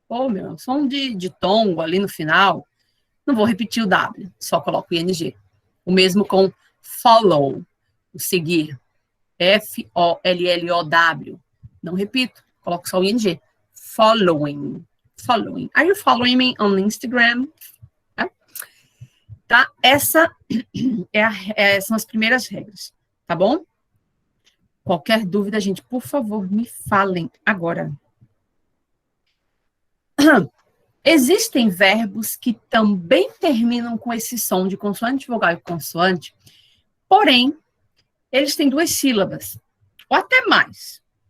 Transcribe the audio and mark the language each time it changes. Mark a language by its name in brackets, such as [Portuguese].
[Portuguese] Meu, som de tongo ali no final. Não vou repetir o W, só coloco o ING. O mesmo com follow, o seguir. F-O-L-L-O-W. Não repito, coloco só o ING. [English] Following. Following. Are you following me on Instagram? [Portuguese] Tá? Essa são as primeiras regras, tá bom? Qualquer dúvida, gente, por favor, me falem agora. Existem verbos que também terminam com esse som de consoante, vogal e consoante, porém, eles têm 2 sílabas, ou até mais.